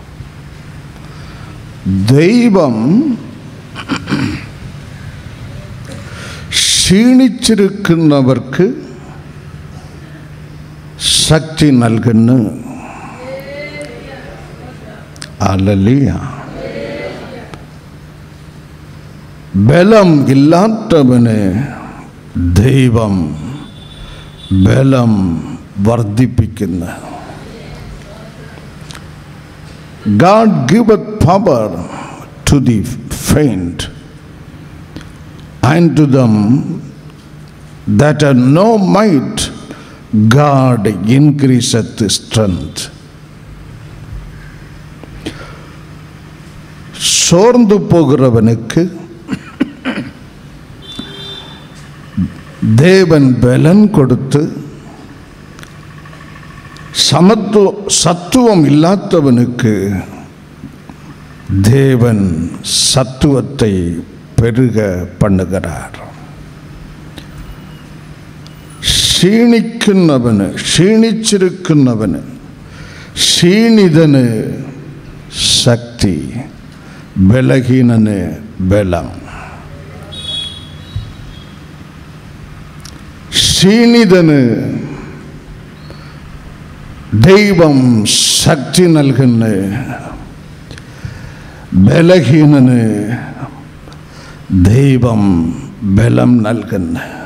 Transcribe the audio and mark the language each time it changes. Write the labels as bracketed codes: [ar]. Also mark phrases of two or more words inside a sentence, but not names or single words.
[ml] ദൈവം ക്ഷീണിച്ചിരിക്കുന്നവർക്ക് ശക്തി നൽകുന്നു. ഹല്ലേലൂയ. ബലം ഇല്ലാത്തവന് ദൈവം ബലം വർദ്ധിപ്പിക്കുന്നു. [en] God giveth power to the faint, and to them that have no might God increaseth strength. [ta] சோர்ந்து போகிறவனுக்கு தேவன் பலன் கொடுத்து, சத்துவம் இல்லாதவனுக்கு தேவன் சத்துவத்தை பெருக பண்ணுகிறார். [ml] ക്ഷീണിച്ചിരിക്കുന്നവന് ക്ഷീണിതന് ശക്തി, ബലഹീനന് ബലം. ക്ഷീണിതന് ദൈവം ശക്തി നൽകുന്നു, ബലഹീനന് ദൈവം ബലം നൽകുന്നു.